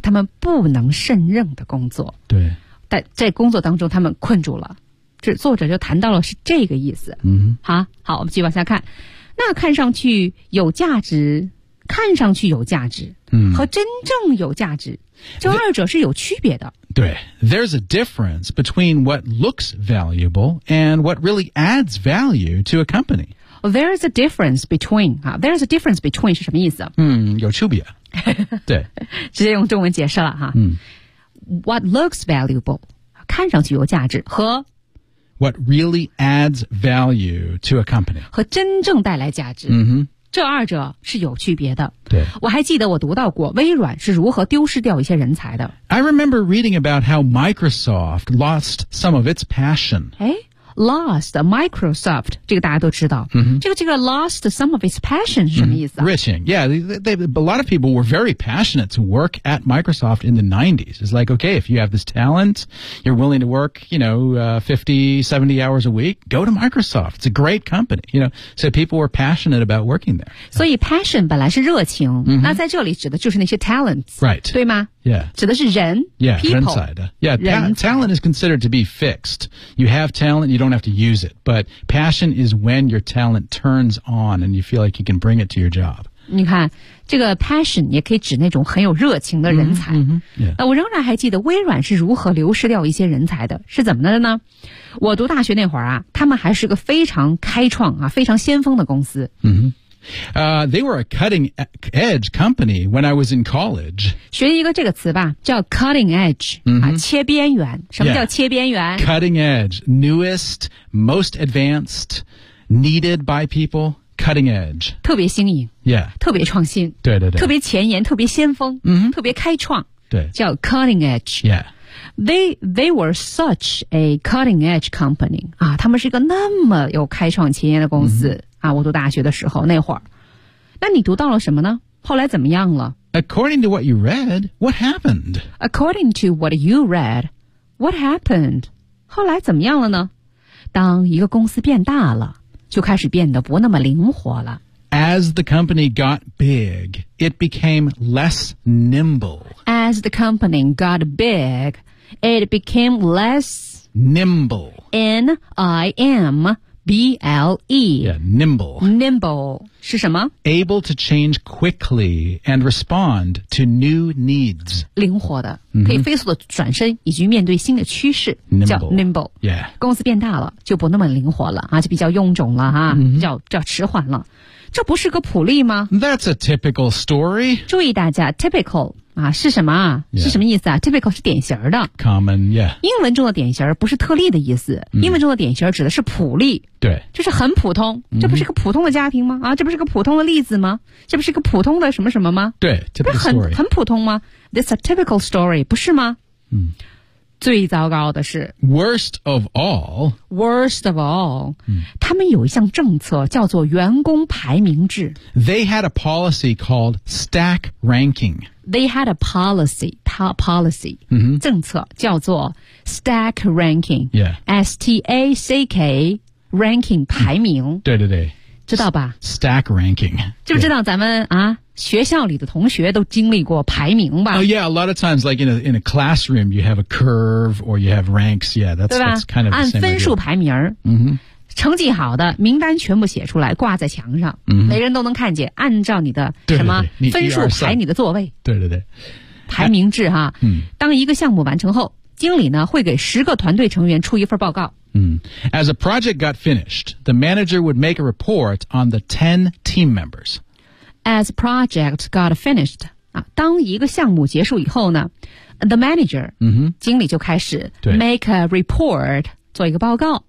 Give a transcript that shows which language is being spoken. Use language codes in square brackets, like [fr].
[zh] 他们不能胜任的工作对但在工作当中他们困住了这作者就谈到了是这个意思、 mm-hmm. 好我们继续往下看那看上去有价值看上去有价值、 mm-hmm. 和真正有价值这二者是有区别的 [en] 对 There's a difference between what looks valuable and what really adds value to a company There's a difference between,、啊、there's a difference between [zh] 是什么意思嗯有区别。对。直接用中文解释了哈。嗯。 [en] what looks valuable, [zh] 看上去有价值和 [en] what really adds value to a company, [zh] 和真正带来价值。 Mm-hmm. 这二者是有区别的。对，我还记得我读到过微软是如何丢失掉一些人才的。 [en] I remember reading about how Microsoft lost some of its passion. [zh] 哎 ，lost Microsoft 这个大家都知道。 Mm-hmm. 这个 [en] lost some of its passion [zh] 是什么意思、啊 [en] ？Riching, yeah, a lot of people were very passionate to work at Microsoft in the 90s. It's like, okay, if you have this talent, you're willing to work, you know, 50-70 hours a week, go to Microsoft. It's a great company, you know. So people were passionate about working there. [zh] 所以 passion 本来是热情、 mm-hmm. 那在这里指的就是那些 talents, [en] right? [zh] 对吗？ [en] Yeah. [zh] 指的是人 [en] yeah, people. [zh] 人才的 [en] yeah, talent is considered to be fixed. You have talent, you don't have to use it. But passion is when your talent turns on and you feel like you can bring it to your job. [zh] 你看这个 passion 也可以指那种很有热情的人才。 Mm-hmm, mm-hmm, yeah. 我仍然还记得微软是如何流失掉一些人才的。是怎么的呢？我读大学那会儿啊，他们还是个非常开创啊，非常先锋的公司。 Mm-hmm. [en] They were a cutting edge company when I was in college. [zh] 学一个这个词吧，叫 cutting edge、 mm-hmm. 啊，切边缘。什么叫切边缘？ [en] Yeah. Cutting edge, newest, most advanced, needed by people. Cutting edge, [zh] 特别新颖。 [en] Yeah, [zh] 特别创新。对对对，特别前沿，特别先锋。嗯、mm-hmm. ，特别开创。对，叫 cutting edge. [en] Yeah, they were such a cutting edge company. [zh] 啊，他们是一个那么有开创前沿的公司。 Mm-hmm. 啊，我读大学的时候那会儿，那你读到了什么呢？后来怎么样了 [en] ？According to what you read, what happened? According to what you read, what happened? [zh] 后来怎么样了呢？当一个公司变大了，就开始变得不那么灵活了。 [en] As the company got big, it became less nimble. As the company got big, it became less nimble. N-I-M. B-L-E. Yeah, nimble. [zh] Nimble. 是什么? [en] Able to change quickly and respond to new needs. [zh] 灵活的、mm-hmm. 可以飞速的转身以及面对新的趋势 [en] nimble. [zh] 叫 nimble. [en] Yeah. [zh] 公司变大了就不那么灵活了、啊、就比较臃肿了、啊 mm-hmm. 叫迟缓了。这不是个普例吗? [en] That's a typical story. [zh] 注意大家 typical. 啊，是什么啊？ [en] Yeah. [zh] 是什么意思啊 ？Typical 是典型的 [en] ，common， yeah。 [zh] 英文中的典型不是特例的意思， mm. 英文中的典型指的是普例，对，就是很普通。 Mm-hmm. 这不是个普通的家庭吗？啊，这不是个普通的例子吗？这不是个普通的什么什么吗？ [en] 对 ，typical story [zh] 很普通吗 ？ [en] This a typical story [zh] 不是吗？嗯、mm. ，最糟糕的是 [en] ，worst of all，、 mm. [zh] 他们有一项政策叫做员工排名制。 [en] They had a policy called stack ranking. They had a policy, policy,、 mm-hmm. [zh] 政策叫做 stack ranking,、 [en] yeah. S-T-A-C-K, ranking, 排名。Mm-hmm. [zh] 对对对。知道吧 [en] ?Stack ranking. [zh] 知不知道咱们、yeah. 啊学校里的同学都经历过排名吧 [en] ?Oh yeah, a lot of times, like in a classroom, you have a curve or you have ranks, yeah, that's kind of the same idea. [zh] 按分数排名。 Mm-hmm. 成绩好的名单全部写出来挂在墙上、 mm-hmm. 每人都能看见按照你的什么分数排你的座位对对对排名制哈、嗯、当一个项目完成后经理呢会给十个团队成员出一份报告、 [en] 嗯、As a project got finished the manager would make a report on the 10 team members As a project got finished、啊、 [zh] 当一个项目结束以后呢 [en] The manager、嗯、 [zh] 经理就开始 [en] make a report [zh] 做一个报告、